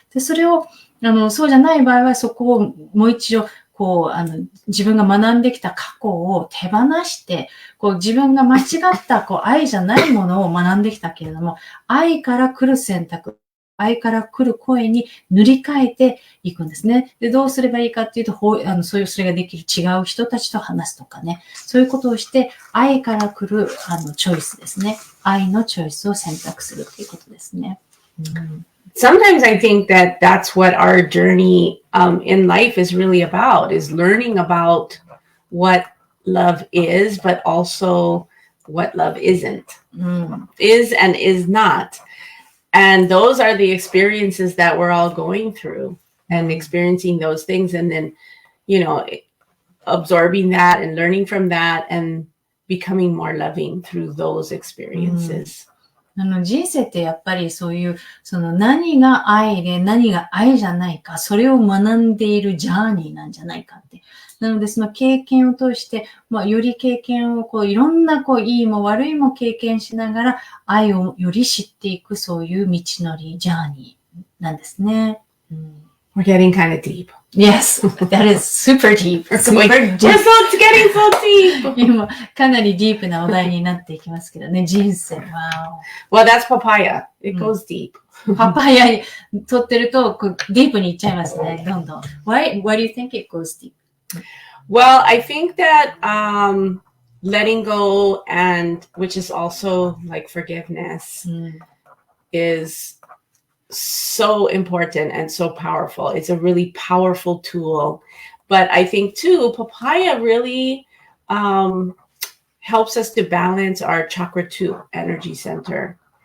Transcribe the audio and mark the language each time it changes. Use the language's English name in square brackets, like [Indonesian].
[Japanese] で、それを、そうじゃない場合は、そこをもう一度、自分が学んできた過去を手放して、自分が間違った愛じゃないものを学んできたけれども、愛から来る選択、愛から来る声に塗り替えていくんですね。で、どうすればいいかっていうと、それができる違う人たちと話すとかね。そういうことをして、愛から来るチョイスですね。愛のチョイスを選択するっていうことですね。 [English] sometimes I think that that's what our journey in life is really about, is learning about what love is, but also what love isn't, is and is not. And those are the experiences that we're all going through and experiencing those things. And then, absorbing that and learning from that and becoming more loving through those experiences. [Japanese] 人生ってやっぱりそういう、その何が愛で何が愛じゃないか、それを学んでいるジャーニーなんじゃないかって。なのでその経験を通して、より経験をいろんないいも悪いも経験しながら愛をより知っていくそういう道のり、ジャーニーなんですね。 [English] We're getting kind of deep. Yes, that is super deep. Super deep. It's getting so deep. [Japanese] 今、かなりディープなお題になっていきますけどね、人生。 [English] Wow. Well, that's papaya. It goes deep. [Japanese] パパイヤ取ってると、ディープにいっちゃいますね、どんどん。 [English] Why do you think it goes deep? Well, I think that letting go, and which is also like forgiveness, is so important and so powerful. It's a really powerful tool. But I think too, papaya really helps us to balance our chakra 2 energy center.